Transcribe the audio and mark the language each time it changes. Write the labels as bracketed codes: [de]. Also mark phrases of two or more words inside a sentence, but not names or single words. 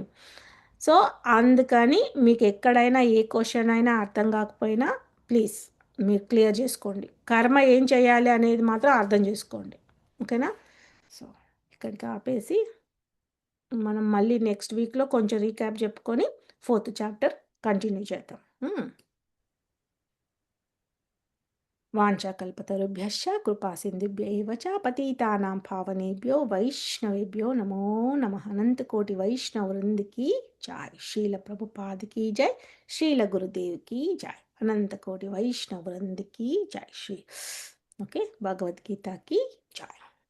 [te] సో అందుకని మీకు ఎక్కడైనా ఏ క్వెషన్ అయినా అర్థం కాకపోయినా ప్లీజ్ మీరు క్లియర్ చేసుకోండి. కర్మ ఏం చేయాలి అనేది మాత్రం అర్థం చేసుకోండి. ఓకేనా? సో ఇక్కడికి ఆపేసి మనం మళ్ళీ [en] next weekలో [te] కొంచెం రీక్యాప్ చెప్పుకొని 4th [en] chapter continue [te] చేద్దాం. [sa] वाञ्छाकल्पतरुभ्यश्च कृपा सिन्धुभ्य एव च पतितानां पावनेभ्यो वैष्णवेभ्यो नमो नमः. [hi] अनंत कोटि वैष्णव वृंद की जय. श्रील प्रभुपाद की जय. श्रील गुरुदेव की जय. अनंत कोटि वैष्णव वृंद की जय. श्री ओके भगवद्गीता की जय.